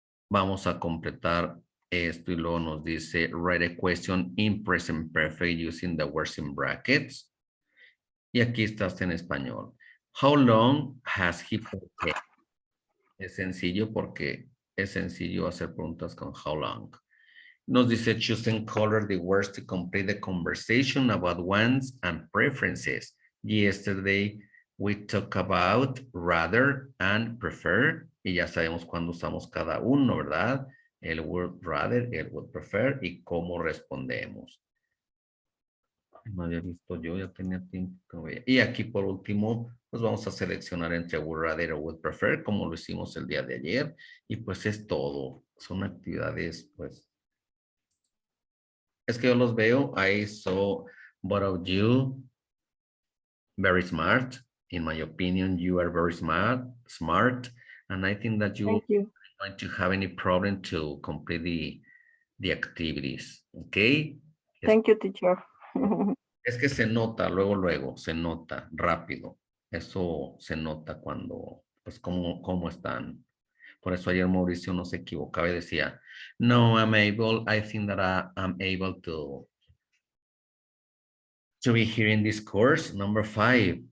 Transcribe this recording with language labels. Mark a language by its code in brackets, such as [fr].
[es] Vamos a completar esto y luego nos dice [en] write a question in present perfect using the words in brackets. [es] Y aquí estás en español. [en] How long has he been? [es] Es sencillo porque es sencillo hacer preguntas con how long. Nos dice [en] choose and color the words to complete the conversation about wants and preferences. Yesterday we talked about rather and prefer. [es] Y ya sabemos cuándo usamos cada uno, ¿verdad? El word rather, el word prefer y cómo respondemos. No había visto yo, ya tenía tiempo que no veía. Y aquí por último, pues vamos a seleccionar entre would rather o would prefer, como lo hicimos el día de ayer. Y pues es todo. Son actividades, pues. Es que yo los veo. [en] I saw both of you very smart. In my opinion, you are very smart. And I think that you Thank you. are going to have any problem to complete the activities. Okay? Thank you, teacher. [es] Es que se nota, luego, se nota rápido. Eso se nota cuando, pues, cómo están. Por eso ayer Mauricio no se equivocaba y decía, no, [en] I think that I'm able to be here in this course, number 5.